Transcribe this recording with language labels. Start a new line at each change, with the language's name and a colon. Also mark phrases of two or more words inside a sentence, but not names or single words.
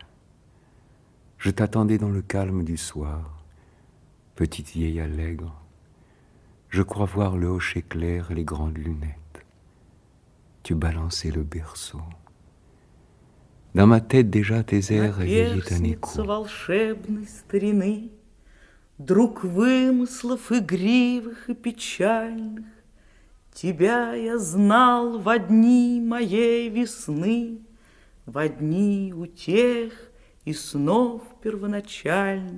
French: Je t'attendais dans le calme du soir, petite vieille allègre. Je crois voir le hocher clair et les grandes lunettes. Tu balançais le berceau. Dans ma tête déjà tes airs réveillaient un écho.
Russian: Друг вымыслов игривых и печальных, тебя я знал во дни моей весны, во дни утех и снов первоначальных.